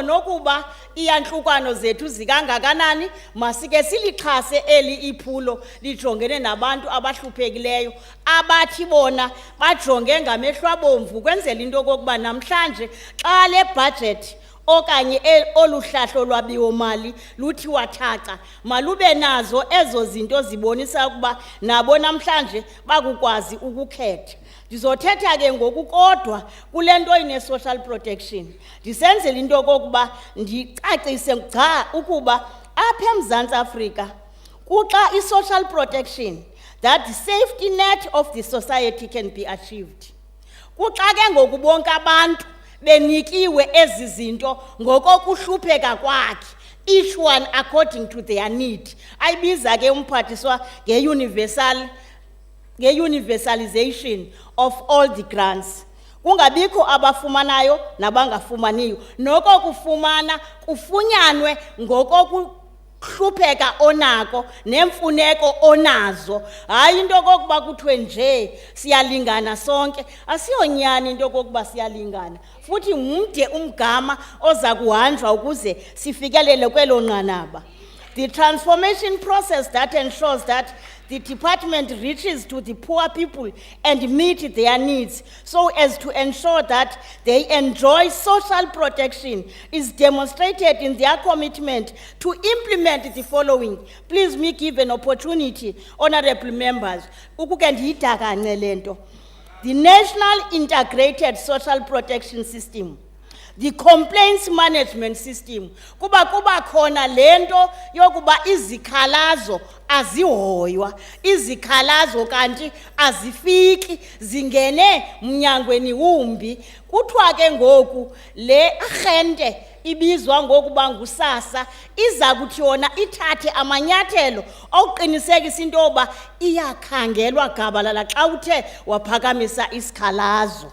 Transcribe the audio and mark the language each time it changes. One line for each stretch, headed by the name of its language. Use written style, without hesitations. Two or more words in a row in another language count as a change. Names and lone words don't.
Xhosa: nokuba iyanhlukano zethu zikangakanani masike silixhase eli iphulo lijongene nabantu abahluphekileyo abathi bona bajonge ngamehlo abomvu kwenzela into kokuba namhlanje xa le budget okanye oluhlahlo lwabiwo mali luthi wathaca malube nazo ezo zinto zibonisa ukuba nabo namhlanje bakukwazi ukukhetha. Ndizothetha ke ngokukodwa kule nto ine
English: social protection
Xhosa: ndisenzela into kokuba ndicacise gca ukuba apha eMzantsi Afrika kuxa i-
English: social protection, that the safety net of the society can be achieved.
Xhosa: Kuxa ke ngoku bonke abantu benikiwe ezi zinto ngokokuhlupheka kwakhe,
English: each one according to their need.
Xhosa: Ayibiza ke umphathiswa nge-
English: universalization of all the grants.
Xhosa: Kungabikho abafumanayo nabangafumaniyo. Noko kufumana kufunyanwe ngokokuhlupheka onako nemfuneko onazo. Hayi into kokuba kuthiwe nje siyalingana sonke. Asiyonyani into kokuba siyalingana. Futhi mde umgama oza kuhanjwa ukuze sifikelele kwelo nqanaba.
English: The transformation process that ensures that the department reaches to the poor people and meet their needs so as to ensure that they enjoy social protection is demonstrated in their commitment to implement the following. Please me give an opportunity, honorable members.
Xhosa: Ukuke ndiyidaka le nto.
English: The National Integrated Social Protection System, the Complaints Management System,
Xhosa: kuba khona lento yokuba izikhalazo azihoywa, izikhalazo kanti azifiki, zingene mnyangweni wumbi. Kuthiwa ke ngoku le agente ibizwa ngokuba ngusasa iza kuthi yona ithathe amanyathelo okuqinisekisa into yoba iyakhangelwa gabalala xa uthe waphakamisa isikhalazo.